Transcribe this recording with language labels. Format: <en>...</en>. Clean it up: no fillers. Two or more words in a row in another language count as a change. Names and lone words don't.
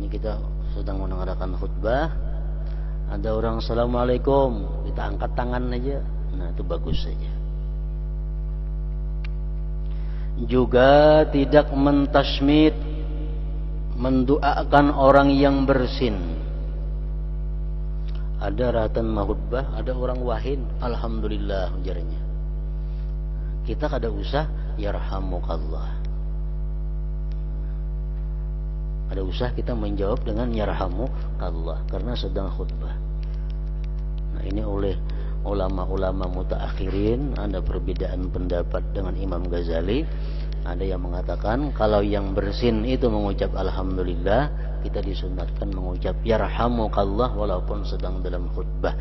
<id>Ini kita sedang mendengarkan khutbah, ada orang assalamualaikum, kita angkat tangan aja, nah itu bagus saja. Juga tidak mentasmid, mendoakan orang yang bersin.</id> <bjn>Ada ratan mahutbah, ada orang wahin, alhamdulillah ujarnya. Kita kada usah yarhamukallah.</bjn> <id>Ada usah kita menjawab dengan yarhamukallah karena sedang khutbah. Nah, ini oleh ulama-ulama mutaakhirin ada perbedaan pendapat dengan Imam Ghazali. Ada yang mengatakan kalau yang bersin itu mengucap alhamdulillah, kita disunatkan mengucap yarhamukallah walaupun sedang dalam khutbah.</id>